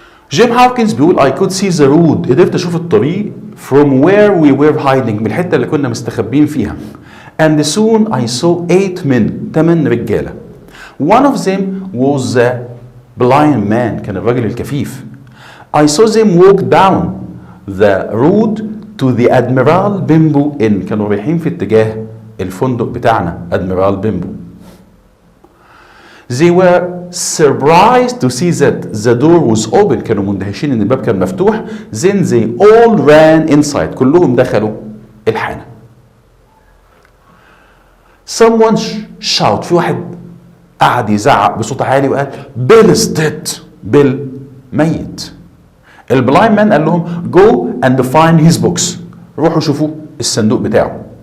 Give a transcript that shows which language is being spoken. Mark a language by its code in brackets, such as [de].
[en] Jim Hawkins بيقول I could see the road، [ar] قدرت اشوف الطريق [en] from where we were hiding، [ar] من الحته اللي كنا مستخبين فيها. [en] And soon I saw 8 men، [ar] 8 رجاله. [en] One of them was the blind man، [ar] كان الراجل الكفيف. [en] I saw them walk down the road to the Admiral Bimbo Inn، [ar] كانوا رايحين في اتجاه الفندق بتاعنا [en] Admiral Bimbo. They were surprised to see that the door was open، [ar] كانوا مندهشين ان الباب كان مفتوح. [en] Then they all ran inside، [ar] كلهم دخلوا الحانة. [en] Someone shout، [ar] في واحد قعد يزعق بصوت عالي وقال [en] Bill is dead، [ar] بيل ميت. [en] البلايند مان قال لهم go and find his books، [ar] روحوا شوفوا الصندوق بتاعه.